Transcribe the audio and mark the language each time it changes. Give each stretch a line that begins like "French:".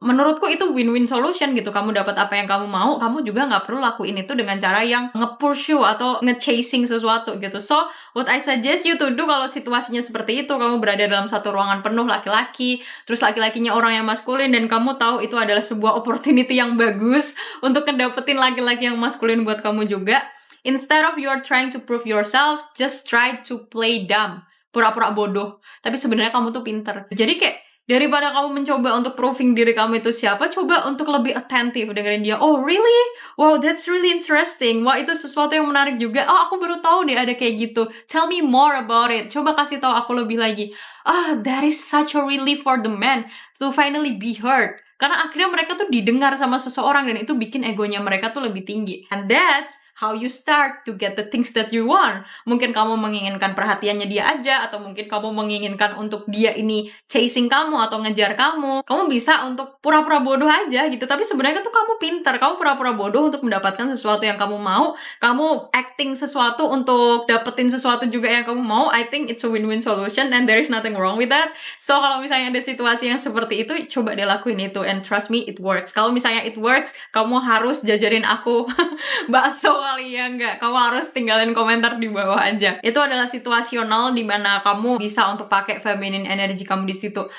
Indonesian: Menurutku itu win-win solution gitu. Kamu dapat apa yang kamu mau, kamu juga nggak perlu lakuin itu dengan cara yang nge-pursue atau nge-chasing sesuatu gitu.
English: So, what I suggest you to do
Indonesian: kalau situasinya seperti itu, kamu berada dalam satu ruangan penuh laki-laki, terus laki-lakinya orang yang maskulin, dan kamu tahu itu adalah sebuah opportunity yang bagus untuk ngedapetin laki-laki yang maskulin buat kamu juga.
English: Instead of you are trying to prove yourself, just try to play dumb.
Indonesian: Pura-pura bodoh, tapi sebenarnya kamu tuh pinter. Jadi kayak, Daripada kamu mencoba untuk proving diri kamu itu siapa, coba untuk lebih attentive dengerin dia.
English: Oh really? Wow, that's really interesting.
Indonesian: Wah, itu sesuatu yang menarik juga. Oh, aku baru tahu deh ada kayak gitu.
English: Tell me more about it.
Indonesian: Coba kasih tahu aku lebih lagi.
English: That is such a relief for the man to finally be heard.
Indonesian: Karena akhirnya mereka tuh didengar sama seseorang dan itu bikin egonya mereka tuh lebih tinggi.
English: And that's how you start to get the things that you want.
Indonesian: Mungkin kamu menginginkan perhatiannya dia aja, atau mungkin kamu menginginkan untuk dia ini chasing kamu atau ngejar kamu. Kamu bisa untuk pura-pura bodoh aja gitu, tapi sebenarnya tuh kamu pinter. Kamu pura-pura bodoh untuk mendapatkan sesuatu yang kamu mau. Kamu acting sesuatu untuk dapetin sesuatu juga yang kamu mau.
English: I think it's a win-win solution and there is nothing wrong with that.
Indonesian: So kalau misalnya ada situasi yang seperti itu, coba deh lakuin itu
English: and trust me, it works.
Indonesian: Kalau misalnya it works, kamu harus jajarin aku bakso kali ya, enggak. Kamu harus tinggalin komentar di bawah aja. Itu adalah situasional dimana kamu bisa untuk pakai feminine energy kamu di situ.